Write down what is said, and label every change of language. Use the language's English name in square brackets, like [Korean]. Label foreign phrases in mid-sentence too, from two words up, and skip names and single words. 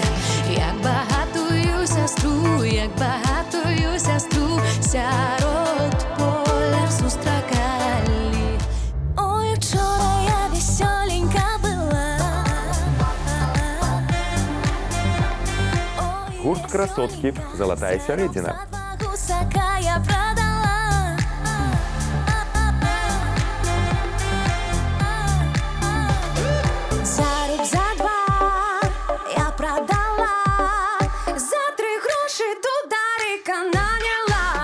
[Belarusian] Як багатую сястру, сярод поля сустракали. [Ukrainian] Ой, вчора я весёленька была. Ой, [Belarusian] Гурт Красоткі, Золотая сярэдзіна. [Ukrainian] гусака я продала. За рік, за 2 я продала. За 3 гроші тударика наняла.